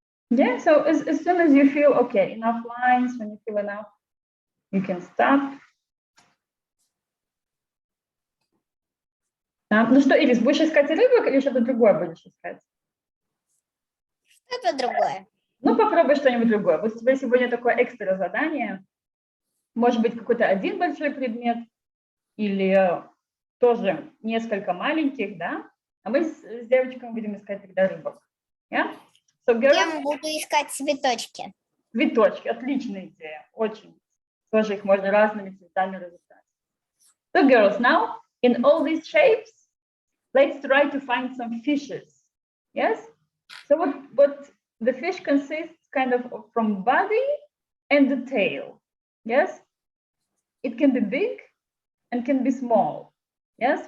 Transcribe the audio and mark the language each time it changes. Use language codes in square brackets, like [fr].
[en] Yeah, so as soon as you feel, okay, enough lines, when you feel enough, you can stop. [ru] Ну что, Ирис, будешь искать рыбок или что-то другое будешь искать? Что-то другое. Ну, попробуй что-нибудь другое. Вот у тебя сегодня такое экстра задание. Может быть, какой-то один большой предмет или тоже несколько маленьких, да? А мы с девочками будем искать тогда рыбок. [en] Yeah? So, girls, [ru] Я буду искать цветочки. цветочки, отличная идея, очень. Тоже их можно разными цветами разыграть. [en] So, girls, now in all these shapes, let's try to find some fishes. Yes? So what the fish consists kind of from body and the tail. Yes? It can be big and can be small. Yes?